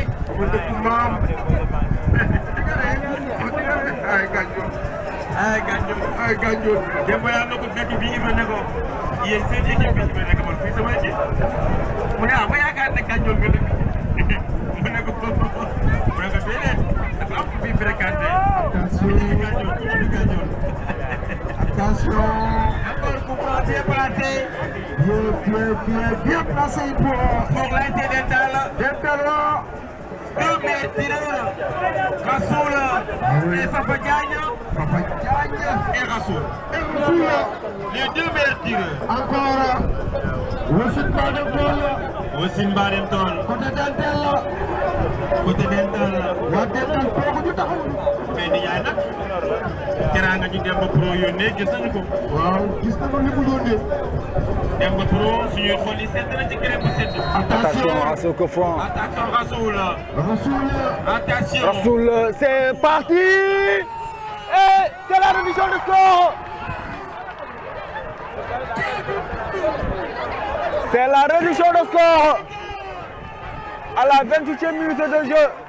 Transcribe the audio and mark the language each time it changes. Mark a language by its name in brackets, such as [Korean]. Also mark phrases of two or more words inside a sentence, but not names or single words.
[Wolof] ma dëkk maam. ay Gandiol. ay Gandiol. ay Gandiol. démb yaa na ko fekk bii Ibra ne ko yéen seen équipe bi Ibra nekk man fii sama équipe mu ne ah ma yaakaar ne Gandiol nga dëkk mu ne ko déedéet dafa am ku fi fréquenté. [French] Attention. Encore coup franc bien placé. Bien placé pour l'ASC Dental. Dental. Deux meilleurs tireurs. Rassoul et Papa Diagne. Et Rassoul. Les deux meilleurs tireurs. Encore. Wassine Bademtol. Wassine Bademtol. Côté Dental. Côté Dental. [Wolof] Waa Dental kooku ñu taxaw. mais ni yaay nag teraanga ji Demba Pro yónnee gis nañu ko. waaw gis nañu li mu yónnee. Demba Pro suñuy xol yi sedd na ci crème bu sedd. [French] Attention à ce coup franc. Attention Rassoul. Attention. Rassoul, c'est parti. Et c'est la révision de score. C'est la réduction de score à la 28e minute de jeu.